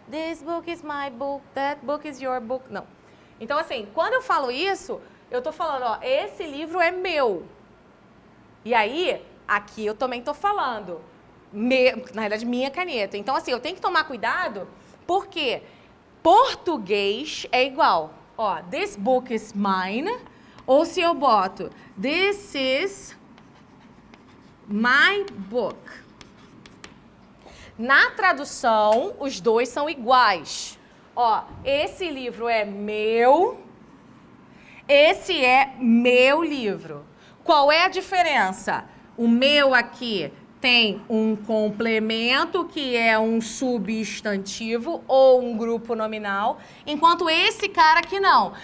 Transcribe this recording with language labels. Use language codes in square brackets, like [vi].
[en] This book is my book, that book is your book. [pt] Não. Então, assim, quando eu falo isso, eu tô falando, ó, esse livro é meu. E aí, aqui eu também tô falando, na realidade, minha caneta. Então, assim, eu tenho que tomar cuidado, porque português é igual. Ó, [en] this book is mine, [pt] ou se eu boto, [en] this is my book. [pt] Na tradução, os dois são iguais. Ó, esse livro é meu, esse é meu livro. Qual é a diferença? O meu aqui tem um complemento, que é um substantivo ou um grupo nominal, enquanto esse cara aqui não.